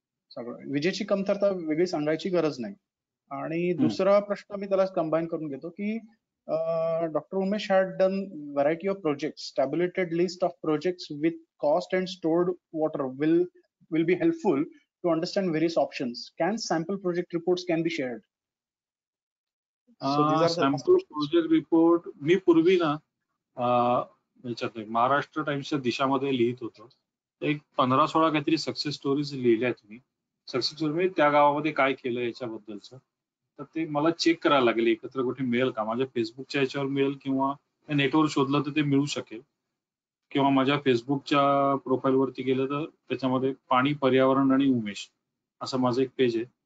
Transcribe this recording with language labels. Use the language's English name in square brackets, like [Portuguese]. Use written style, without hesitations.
[English] सगळं विजेची कमतरता वेगळी सांगायची गरज नाही. आणि दुसरा प्रश्न मी त्याला कंबाईन करून घेतो की doctor Umesh had done variety of projects, tabulated list of projects with cost and stored water will be helpful to understand various options. Can sample project reports can be shared? So these are the [Marathi] sample project report मी पूर्वी ना याच्यात महाराष्ट्र टाइम्सच्या दिशामध्ये लिहित होतो. एक 15-16 काहीतरी success stories लिहिल्यात मी. Success story म्हणजे त्या गावामध्ये काय केलं याच्याबद्दलचं. तर ते मला चेक करायला लागेल एकत्र कुठे मिळेल का, माझ्या फेसबुकच्या याच्यावर मिळेल किंवा नेटवर शोधलं तर ते मिळू शकेल, किंवा माझ्या फेसबुकच्या प्रोफाईलवरती गेलं तर त्याच्यामध्ये पाणी, पर्यावरण आणि उमेश असं माझं एक पेज आहे.